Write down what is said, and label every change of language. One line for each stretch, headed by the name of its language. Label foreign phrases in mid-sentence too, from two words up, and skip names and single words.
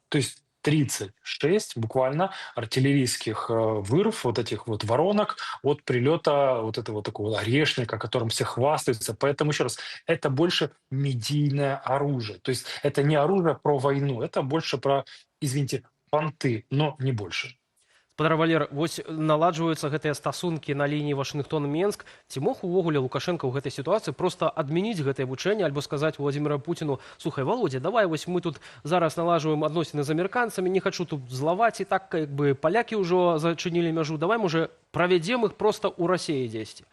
Russian: То есть 36 буквально артиллерийских вырв, вот этих вот воронок от прилета вот этого такого орешника, которым все хвастаются. Поэтому, еще раз, это больше медийное оружие. То есть это не оружие про войну, это больше про, извините, понты, но не больше.
Belarusian: Спадар Валер, вось наладжваюцца гэтыя стасункі на лініі Вашынгтон-Менск. Ці мог увогуле Лукашенко ў гэтай сітуацыі проста адмяніць гэтае вучэнне альбо сказаць Владзіміру Пуціну: слухай, Володя, давай вось мы тут зараз наладжваем адносіны з амерыканцамі, не хачу тут злаваць, і так як бы палякі ўжо зачынілі мяжу, давай можа правядзем іх проста ў Расіі дзесьці.